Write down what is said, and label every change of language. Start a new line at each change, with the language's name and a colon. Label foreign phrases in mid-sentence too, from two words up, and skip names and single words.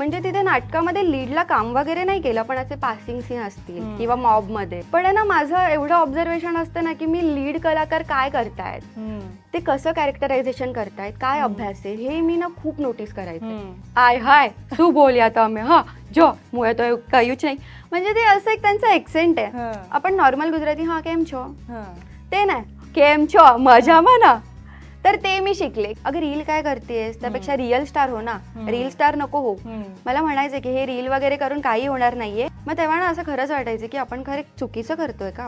Marathi: म्हणजे तिथे नाटकामध्ये लीडला काम वगैरे नाही केलं, पण असे पासिंग सीन असतील किंवा मॉब मध्ये. पण आहे ना, माझं एवढं ऑब्झर्वेशन असतं ना की मी लीड कलाकार काय करतायत, ते कसं कॅरेक्टरायझेशन करतायत, काय अभ्यास आहे, हे मी ना खूप नोटीस करायचे.
Gujarati: आय हाय શું બોલ્યા તમે, હા જો હું તો એવું કહ્યું જ નહીં.
Marathi: म्हणजे ते असं एक त्यांचं एक्सेंट आहे. आपण नॉर्मल गुजराती हा
Gujarati: કેમ છો,
Marathi: ते नाही
Gujarati: કેમ છો મજામાં ના,
Marathi: तर ते मी शिकले. अगं रील काय करतेस, त्यापेक्षा रिअल स्टार हो ना, रील स्टार नको हो. मला म्हणायचं की हे रील वगैरे करून काही होणार नाहीये. मग तेव्हा ना असं खरंच वाटायचं की आपण खरं चुकीचं करतोय का.